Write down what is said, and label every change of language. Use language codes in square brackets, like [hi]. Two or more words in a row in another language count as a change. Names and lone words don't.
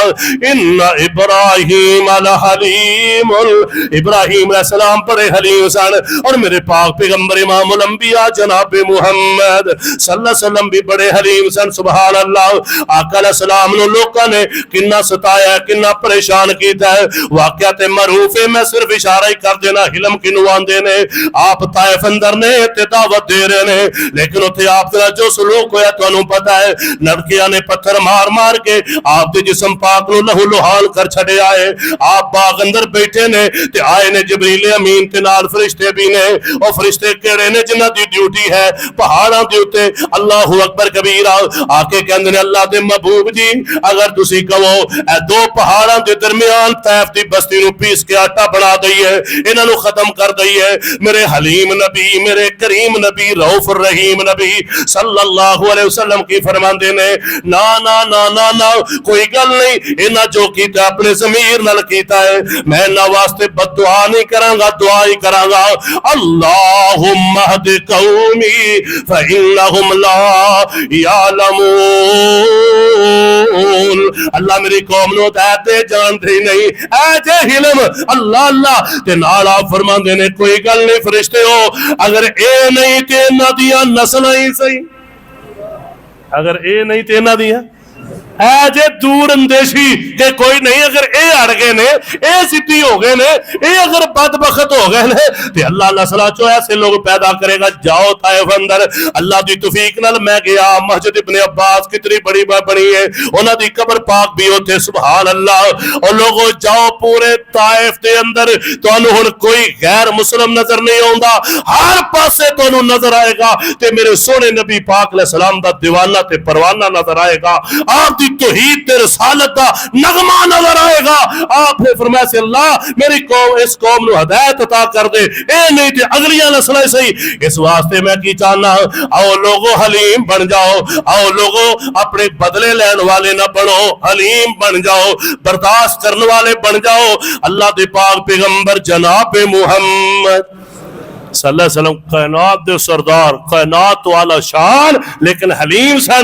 [ar] ان ابراہیم الحلیم، [pa] ابراہیم علیہ السلام بڑے حلیم سن، اور میرے پاک پیغمبر [ar] امام الانبیاء [pa] جناب محمد [ar] صلی اللہ علیہ وسلم [pa] بھی بڑے حلیم سن. [ar] سبحان اللہ. [pa] آقا علیہ السلام نے لوگوں نے کنا ستایا ہے، کنا پریشان کیتا ہے. واقعات معروف ہے، میں صرف اشارہ ہی کر دینا. حلم کنو آندے نے؟ آپ طائف اندر نے تے دعوت دے رہے نے، لیکن اتنے آپ کا جو سلوک ہویا تانوں پتہ ہے، لڑکیاں نے پتھر مار مار کے آپ دے جسم پاک نو لہو لہال کر چھڑے آئے. آپ باغ اندر بیٹھے نے تے آئے نے جبریل امین تے نال فرشتے بھی نے. اور فرشتے کیڑے نے جنہاں دی ڈیوٹی ہے پہاڑاں دے اوتے [ar] اللہ اکبر کبیرہ [pa] آ کے کہندے نے اللہ دے محبوب جی اگر تسی کہو اے دو پہاڑاں دے درمیان طائف دی بستی نو پیس کے آٹا بنا دئیے، انہاں نو ختم کر دئیے. میرے حلیم نبی، میرے کریم نبی، [ar] رؤوف الرحیم [pa] نبی [ar] صلی اللہ علیہ وسلم [pa] کی فرماندے نے نا نا نا نا نا کوئی گل نہیں، انہاں جو کیتا اپنے ضمیر نال کیتا ہے. میں انہاں واسطے بد دعا نہیں کراں گا، دعا ہی کراں گا. [ar] اللہم اہد قومی فإنہم لا یعلمون. [pa] اللہ میری قوم نو ہدایت دے جانتے ہی نہیں. اے جے حلم اللہ اللہ تے نال آپ فرماندے نے کوئی گل نہیں فرشتے ہو اگر اے نہیں تے انہاں دیاں نسلاں ہی صحیح، اگر اے نہیں تے انہاں دیاں اے جے دور اندیشی کہ کوئی نہیں، اگر اے اڑ گئے نے، اے سٹی ہو گئے نے، اے اگر بدبخت ہو گئے نے تے اللہ اللہ صلاح چو ایسے لوگ پیدا کرے گا. جاؤ طائف اندر اللہ دی توفیق نال میں گیا. مسجد ابن عباس کتنی بڑی بنی ہے، انہاں دی قبر پاک بھی ہوتے. [ar] سبحان اللہ. [pa] اور لوگوں جاؤ پورے طائف دے اندر تانوں ہن کوئی غیر مسلم نظر نہیں آوندا، ہر پاسے تانوں نظر آئے گا تے میرے سونے نبی پاک علیہ السلام دا دیوانہ تے پروانہ نظر آئے گا. آپ دی توحید تے رسالت دا نغمہ نظر آئے گا. آپ نے فرمایا سے اللہ میری قوم اس قوم نو ہدایت عطا کر دے، اے نہیں تے اگلیاں نسلیں صحیح. اس واسطے میں کی چاہنا آؤ لوگوں حلیم بن جاؤ، آؤ لوگوں اپنے بدلے لین والے نہ بنو، حلیم بن جاؤ، برداشت کرنے والے بن جاؤ. اللہ دے پاک پیغمبر جناب محمد [ar] صلی اللہ علیہ وسلم [pa] کائنات دے سردار، کائنات والا شان، لیکن حلیم سن.